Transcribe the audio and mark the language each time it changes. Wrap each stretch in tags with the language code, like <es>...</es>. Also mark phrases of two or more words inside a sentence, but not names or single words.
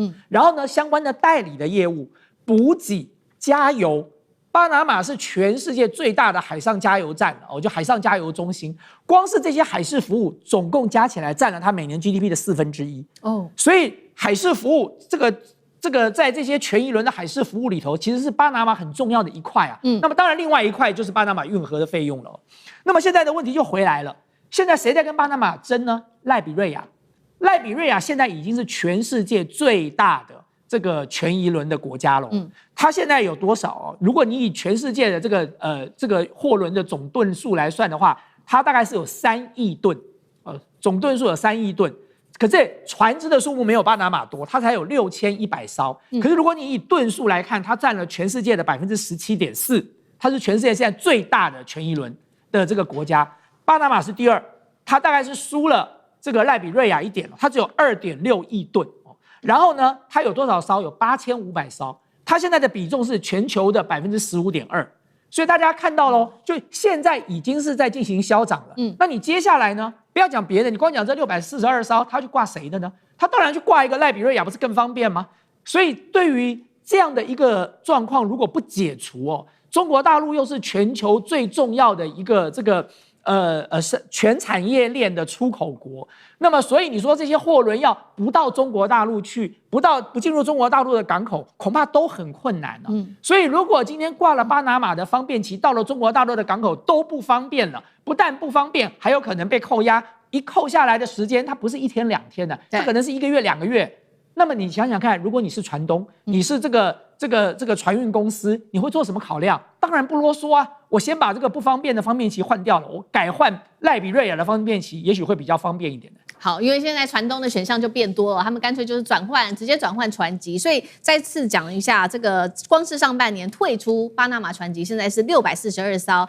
<zh>然後呢，相關的代理的業務、補給、加油，巴拿馬是全世界最大的海上加油站哦，就海上加油中心。光是這些海事服務，總共加起來佔了它每年 GDP 的1/4哦。所以海事服務這個在這些權宜輪的海事服務裡頭，其實是巴拿馬很重要的一塊啊。那麼當然，另外一塊就是巴拿馬運河的費用了哦。那麼現在的問題就回來了。現在誰在跟巴拿馬爭呢？賴比瑞亞現在已經是全世界最大的這個權宜輪的國家了。它現在有多少哦？如果你以全世界的這個貨輪的總噸數來算的話，它大概是有3億噸，總噸數有3億噸。可是船只的數目沒有巴拿馬多，它才有6100艘。可是如果你以噸數來看，它佔了全世界的17.4%，它是全世界現在最大的權宜輪的這個國家。巴拿馬是第2，它大概是輸了這個賴比瑞亞一點，它只有2.6億噸。然後呢，它有多少艘？有8500艘。它現在的比重是全球的15.2%。所以大家看到咯，就現在已經是在進行消長了。那你接下來呢？不要講別的，你光講這642艘，它去掛誰的呢？它當然去掛一個賴比瑞亞，不是更方便嗎？所以對於這樣的一個狀況，如果不解除哦，中國大陸又是全球最重要的一個是全產業鏈的出口國，那麼所以你說這些貨輪要不到中國大陸去，不進入中國大陸的港口，恐怕都很困難了。所以如果今天掛了巴拿馬的方便旗，到了中國大陸的港口都不方便了，不但不方便，還有可能被扣押，一扣下來的時間，它不是1天2天的，它可能是1個月2個月。那麼你想想看，如果你是船東，你是這個船運公司，你會做什麼考量？當然不囉嗦啊，我先把這個不方便的方便旗換掉了，我改換賴比瑞亞的方便旗，也許會比較方便一點的。好，因為現在船東的選項就變多了，他們乾脆就是直接轉換船級。所以再次講一下，這個光是上半年退出巴拿馬船級，現在是642艘。</zh>